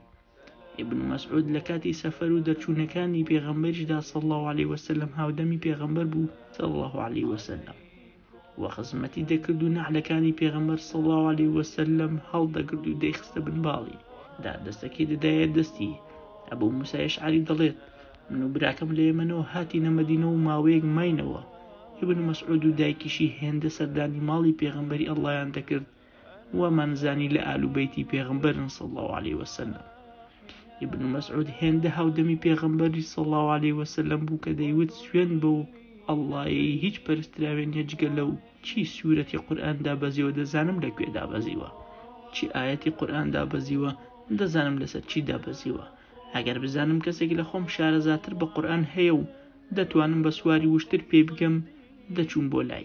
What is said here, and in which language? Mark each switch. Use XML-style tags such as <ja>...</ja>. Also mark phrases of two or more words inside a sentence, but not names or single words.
<ckb>ابن مەسعود لە کاتی سەفەر و دەرچوونەکانی پێغەمبەریشدا</ckb> <ar>صلی الله عليه وسلم</ar> <ckb>هاودەمی پێغەمبەر بوو</ckb> <ar>صلی الله عليه وسلم</ar> <ckb>و خزمەتی دەکرد و نەعلەکانی پێغەمبەر</ckb> <ar>صلی الله عليه وسلم</ar> <ckb>هەڵدەگرت و دەیخستە بنباڵی، دەستەکەی دەدایە دەستی. ئەبوو موسای ئەشعەری دەڵێت من و براکەم لە یەمەنەوە هاتینە مەدینە و ماوەیەک ماینەوە. ابن مەسعود و دایکیشی هێندە سەردانی ماڵی پێغەمبەری ئەڵڵایان دەکرد وەمانزانی لە ئال و بەیتی پێغەمبەرن</ckb> <ar>صلی الله عليه وسلم.</ar> <ckb>ابن مەسعود هێندە هاودەمی پێغەمبەری</ckb> <ar>صلی الله عليه وسلم</ar> <ckb>بوو کە دەیوت سوێن بە و ئەڵڵایی هیچ پەرستراوێن هێجگە لەو چی سوورەتی قورئان دابەزیوە دەزانم لەکوێ دابەزیوە، چی ئاەتی قورئان دابەزیوە دەزانم لەسەر چی دابەزیوە. ئەگەر بزانم کەسێک لە خۆم شارەزاتر بە قورئان هەیە و دەتوانم بە سواری وشتر پێ بگەم دەچووم بۆ لای.</ckb>